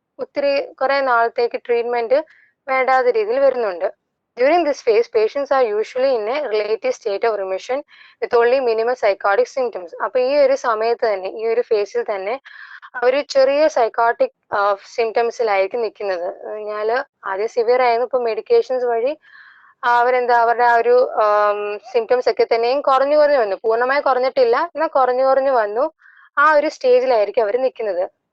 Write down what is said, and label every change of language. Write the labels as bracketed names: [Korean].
[Malayalam] ഒത്തിരി കുറെ നാളത്തേക്ക് ട്രീറ്റ്മെന്റ് വേണ്ടാത്ത രീതിയിൽ വരുന്നുണ്ട്. [English] During this phase, patients are usually in a relative state of remission with only minimal psychotic symptoms. [Malayalam] അപ്പൊ ഈ ഒരു സമയത്ത് തന്നെ, ഈ ഒരു ഫേസിൽ തന്നെ ഒരു ചെറിയ സൈക്കോട്ടിക് സിംറ്റംസിലായിരിക്കും നിൽക്കുന്നത്. കഴിഞ്ഞാൽ ആദ്യം സിവിയർ ആയിരുന്നു, ഇപ്പൊ മെഡിക്കേഷൻസ് വഴി അവരെന്താ അവരുടെ ആ ഒരു സിംറ്റംസ് ഒക്കെ തന്നെയും കുറഞ്ഞു വന്നു. പൂർണ്ണമായി കുറഞ്ഞിട്ടില്ല, എന്നാൽ കുറഞ്ഞു വന്നു. ആ ഒരു സ്റ്റേജിലായിരിക്കും അവർ നിൽക്കുന്നത്.